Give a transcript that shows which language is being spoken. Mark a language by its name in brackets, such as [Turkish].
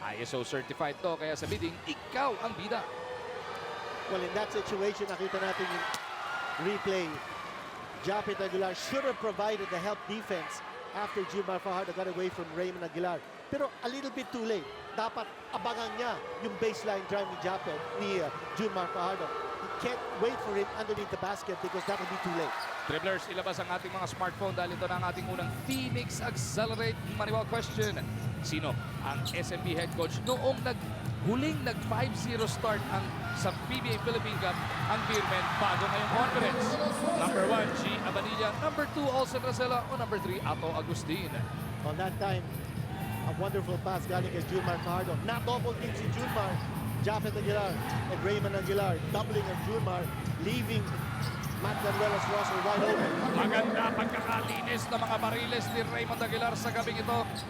[Filipino] ISO certified to, kaya sa bidding, ikaw ang bida. [English] Well, in that situation, [Filipino] nakita natin yung replay. [English] Japet Aguilar should have provided the help defense after Junmar Fajardo got away from Raymond Aguilar. [Filipino] Pero [English] a little bit too late. [Filipino] Dapat abangan niya yung baseline drive ni Japet, ni Junmar Fajardo. [English] He can't wait for him underneath the basket because that will be too late. [Filipino] Dribblers, ilabas ang ating mga smartphone dahil ito na ang ating unang Phoenix Accelerate Manual question. Sino ang SMB head coach noong huling nag 5-0 start sa PBA Philippine Cup ang Beermen bago ngayong conference? Number 1, G. Abanilla. Number 2, Olsen Racela. O number 3, Ato Agustin. [English] On that time, a wonderful pass [Filipino] galing kay [English] Junmar Fajardo. [Filipino] Na-double team si Junmar, Japet Aguilar, and Raymond Aguilar. [English] Doubling of Junmar, leaving Matt Ganuelas Rosser wide open. [Filipino] Maganda pagkakalinis ng mga bariles ni Raymond Aguilar sa gabing ito.